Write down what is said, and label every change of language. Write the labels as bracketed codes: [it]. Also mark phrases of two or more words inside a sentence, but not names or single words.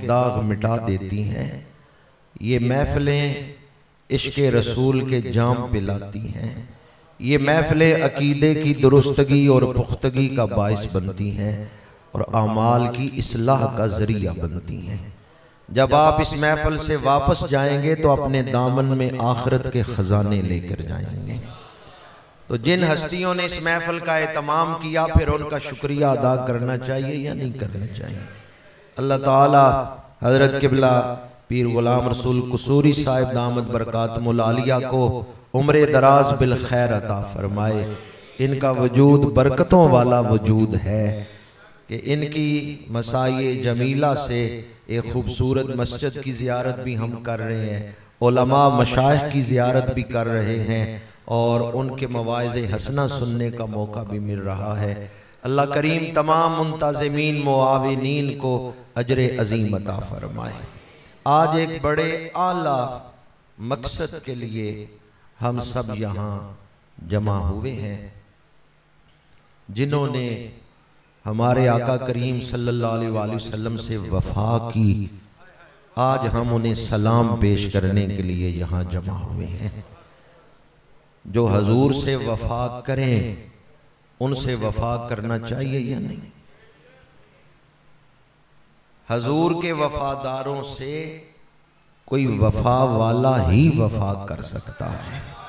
[ur] داغ مٹا دیتی ہیں، یہ محفلیں عشق رسول کے جام پلاتی ہیں، یہ محفلیں عقیدے کی درستگی اور پختگی کا باعث بنتی ہیں اور اعمال کی اصلاح کا ذریعہ بنتی ہیں. جب آپ اس محفل سے واپس جائیں گے تو اپنے دامن میں آخرت کے خزانے لے کر جائیں گے. تو جن ہستیوں نے اس محفل کا اہتمام کیا، پھر ان کا شکریہ ادا کرنا چاہیے یا نہیں کرنا چاہیے? اللہ تعالیٰ حضرت قبلہ پیر غلام رسول قصوری صاحب [ar] دامت بركاته العالية [ur] کو عمر دراز بالخیر عطا فرمائے. ان کا وجود برکتوں والا وجود ہے کہ ان کی مساعی جمیلہ سے ایک خوبصورت مسجد کی زیارت بھی ہم کر رہے ہیں، علماء مشائخ کی زیارت بھی کر رہے ہیں اور ان کے مواعظ حسنہ سننے کا موقع بھی مل رہا ہے. اللہ کریم تمام منتظمین معاونین کو اجر عظیم عطا فرمائے. آج ایک بڑے اعلیٰ مقصد کے لیے ہم سب یہاں جمع ہوئے ہیں، جنہوں نے ہمارے آقا کریم [ar] صلى الله عليه وسلم [ur] سے وفا کی. آج ہم انہیں سلام پیش کرنے کے لیے یہاں جمع ہوئے ہیں. جو حضور سے وفا کریں ان سے وفا کرنا چاہیے یا نہیں? حضور کے وفاداروں سے کوئی وفا والا ہی وفا کر سکتا ہے.